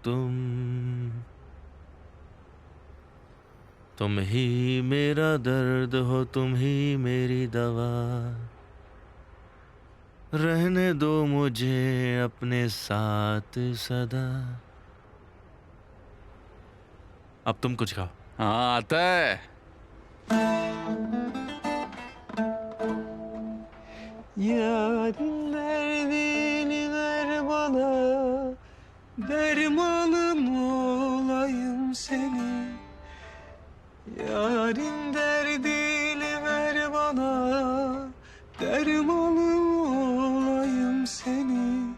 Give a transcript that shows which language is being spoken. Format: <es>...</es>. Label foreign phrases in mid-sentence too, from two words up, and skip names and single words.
<hi>तुम ही मेरा दर्द हो, तुम ही मेरी दवा। रहने दो मुझे अपने साथ सदा। अब तुम कुछ गाओ। हाँ, आता है।</hi> <tr>Yarın derdini ver bana, dermanım olayım senin. Yarın derdini ver bana, dermanım olayım senin.</tr>